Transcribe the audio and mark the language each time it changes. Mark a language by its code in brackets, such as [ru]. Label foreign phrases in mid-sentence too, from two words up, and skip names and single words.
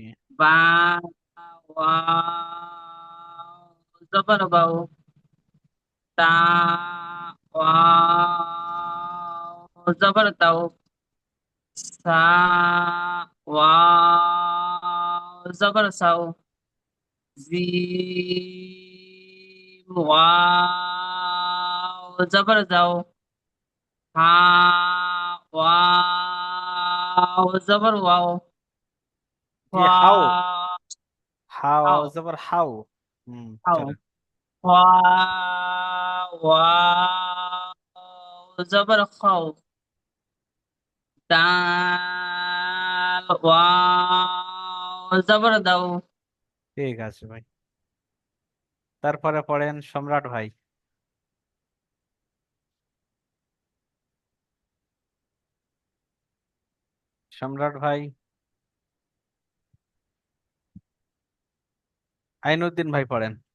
[ar] با، واو زبر باو، تا، واو زبر تاو، ثا، واو زبر ثاو، جیم، واو زبر جاو، حا، واو زبر واو, جی۔ هاو, ওয়াও, هاو زبر هاو. হাও, [bn] চলেন। [ar] واو زبر خو، دال واو زبر دو، [bn] ঠিক আছে ভাই। তারপরে পড়েন সম্রাট ভাই। সম্রাট ভাই। আইনউদ্দিন ভাই পড়েন।